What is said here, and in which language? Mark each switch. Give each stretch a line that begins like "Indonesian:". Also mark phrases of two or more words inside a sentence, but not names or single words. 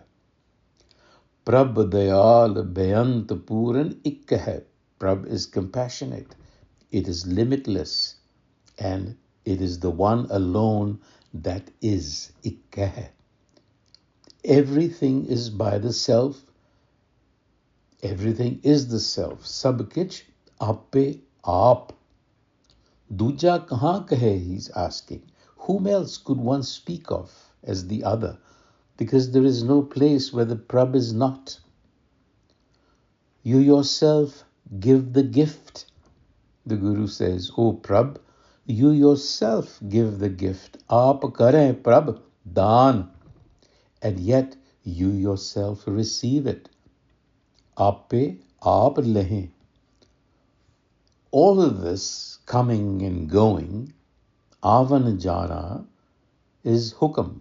Punjabi: ਪ੍ਰਭ ਦਇਆਲ ਬਿਅੰਤ ਪੂਰਨ ਇੱਕਾ.
English: Prab is compassionate. It is limitless. And it is the one alone that is Ikkah. Everything is by the self. Everything is the self.
Punjabi: ਸਭ ਕਿਛੁ ਆਪੇ ਆਪਿ। ਦੂਜਾ ਕਹਾ ਕਹੈ,
English: he's asking. Whom else could one speak of as the other? Because there is no place where the Prab is not. You yourself give the gift. The Guru says, O Prab, you yourself give the gift.
Punjabi: ਆਪਿ ਕਰੇ ਪ੍ਰਭ, daan.
English: And yet you yourself receive it.
Punjabi: ਆਪੇ ਆਪਿ ਲਹੇ.
English: All of this coming and going,
Punjabi: ਆਵਣ ਜਾਣਾ,
English: is hukam.